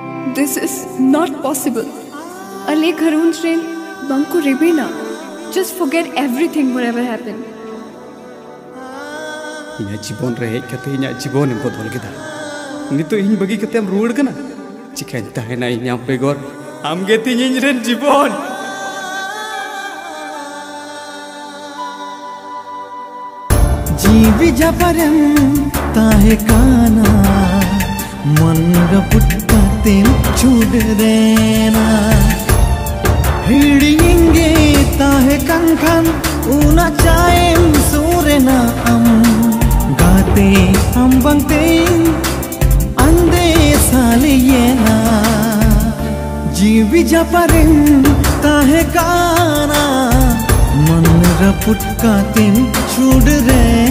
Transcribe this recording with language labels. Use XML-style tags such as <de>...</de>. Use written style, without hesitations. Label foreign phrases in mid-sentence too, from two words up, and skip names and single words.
<en>This is not possible.</en> <sat>Ale Gharun train Banku Rebena.</sat> <en>Just forget everything whatever happened.</en> <sat>Inya jibon re kate inya jibon em bodol keda. Nito ing bagi kate am ruwad kana. Chikain tahena inya pegor am geti ing ren jibon. जीवी जापरम ताहे काना मन रपुट्टा तेम छूड देना हिड़िंगे ताहे कंखन उना चाएम सूरेना हम गाते हम बंगते अंधे साले ये ना जीवी जापरम ताहे काना मन रपुट्टा तेम छूड देना</sat>